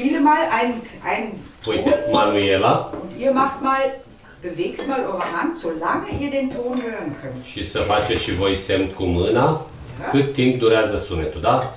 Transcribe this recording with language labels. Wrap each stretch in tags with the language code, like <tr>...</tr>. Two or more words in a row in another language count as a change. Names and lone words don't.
<de>mal ein</de> <ro>Uite, Manuela.</ro> <de>und ihr macht mal, bewegt mal eure Hand, solange ihr den Ton hören könnt.</de> <ro>Și să faceți și voi semn cu mâna cât timp durează sunetul, da?</ro>